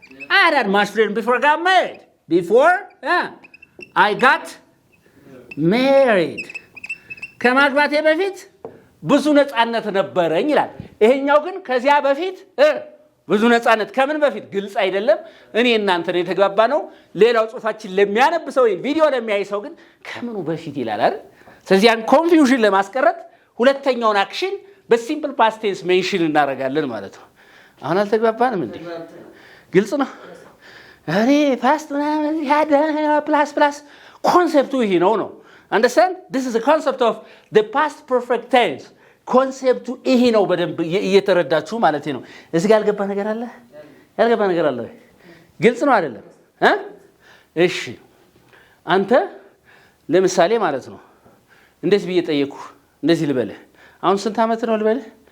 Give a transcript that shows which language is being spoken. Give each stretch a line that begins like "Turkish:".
English: I had much freedom before I got married. Before I got married
Amharic: ከማግባቴ በፊት ብዙ ነፃነት ነበረኝ ይላል። ይሄኛው ግን ከዚያ በፊት ብዙ ነፃነት ከምን በፊት ግልጽ አይደለም። እኔ እናንተ ነው የተጋባ ነው። ሌላው ጽሁፋችን ለሚያነብ ሰው ቪዲዮ ለሚያይ ሰው ግን ከምኑ በፊት ይላል አይደል? ስለዚህ ያን ኮንፊውዥን ለማስቀረት ሁለተኛውን አክሽን በሲምፕል ፓስት ቴንስ ሜንሽን እናደርጋለን ማለት ነው። አሁን አልተግባባንም እንዴ? ግልጽ ነው። እኔ ፓስት ምናምን ያደ ፕላስ ኮንሴፕቱ ይሄ ነው።
English: Understand? This is the concept of the past perfect tense.
Amharic: ኮንሴፕቱ ይሄ ነው። በደንብ እየተረዳችሁ ማለት ነው። እዚህ ጋር ያልገባ ነገር አለ? ያልገባ ነገር አለ? ግልጽ ነው አይደለም? እሺ አንተ ለምሳሌ ማለት ነው እንደዚህ ብዬ ጠየቅኩ። እንደዚህ ልበልህ አሁን ስንት ዓመት ነው ልበልህ?